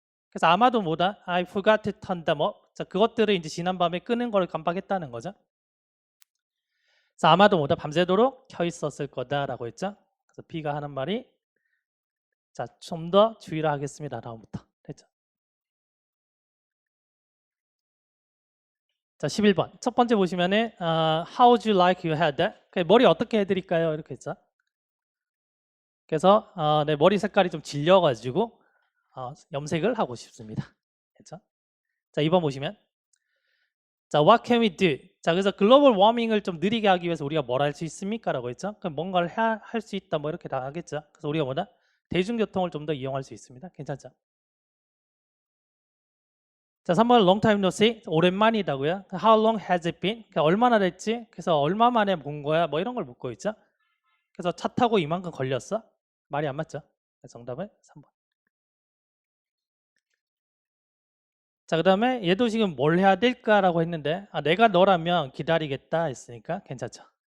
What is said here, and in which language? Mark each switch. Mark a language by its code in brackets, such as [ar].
[ko] 그래서 아마도 뭐다? [en] I forgot to turn them up. [ko] 자, 그것들을 이제 지난밤에 끄는 걸 깜빡했다는 거죠. 그래서 아마도 뭐다? 밤새도록 켜 있었을 거다라고 했죠. 그래서 B가 하는 말이, 자, 좀 더 주의를 하겠습니다. 다음부터 됐죠. 자, 11번 첫 번째 보시면은 [en] How would you like your hair? [ko] 머리 어떻게 해드릴까요? 이렇게 했죠. 그래서 내 머리 색깔이 좀 질려가지고 염색을 하고 싶습니다. 됐죠? 자, 2번 보시면, 자, [en] what can we do? [ko] 자, 그래서 글로벌 워밍을 좀 느리게 하기 위해서 우리가 뭘 할 수 있습니까? 라고 했죠. 그럼 뭔가를 할 수 있다, 뭐 이렇게 다 하겠죠. 그래서 우리가 뭐다? 대중교통을 좀 더 이용할 수 있습니다. 괜찮죠? 자, 3번 [en] long time no see, [ko] 오랜만이다고요. [en] How long has it been? [ko] 그러니까 얼마나 됐지? 그래서 얼마 만에 본 거야? 뭐 이런 걸 묻고 있죠. 그래서 차 타고 이만큼 걸렸어? 말이 안 맞죠? 정답은 3번. 자, 그다음에 얘도 지금 뭘 해야 될까라고 했는데 내가 너라면 기다리겠다 했으니까 괜찮죠.